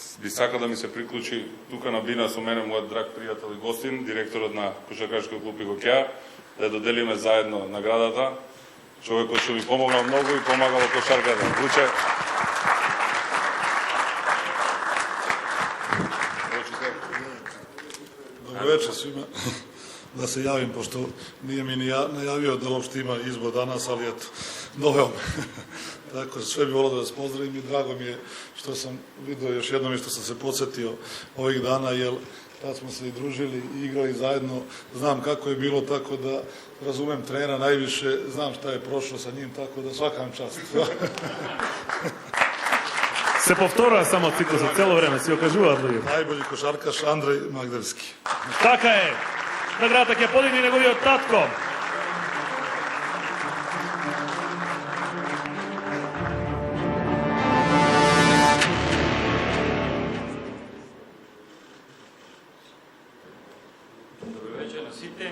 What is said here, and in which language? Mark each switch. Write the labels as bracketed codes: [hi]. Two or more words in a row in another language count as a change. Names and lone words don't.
[mk] би сакал да ми се приклучи тука на бина со мене мојот драг пријател и гостин, директорот на Кошаркашкиот клуб Игокеа, да доделиме заедно наградата. Човек кој што ми помогнал многу и помагал во кошарката. Вуче. [sr] Добро вечер свима. [mk] Да се јавим, [sr] пошто nije mi najavio da uopšte ima izbor danas, ali eto, doveo me. Tako, sve bi volio da vas pozdravim i drago mi je što sam vidio još jednom i što sam se podsjetio ovih dana, jer tad smo se i družili i igrali zajedno, znam kako je bilo, tako da razumem trenera najviše, znam šta je prošlo sa njim, tako da svakam čast. [mk] Се повторува само циклусот цело време, си окажуваат луѓе. [sr] Најбољи кошаркаш Андреј Магдевски. [mk] Така е. Наградата ќе подигне неговиот татко. Добро вечер на сите.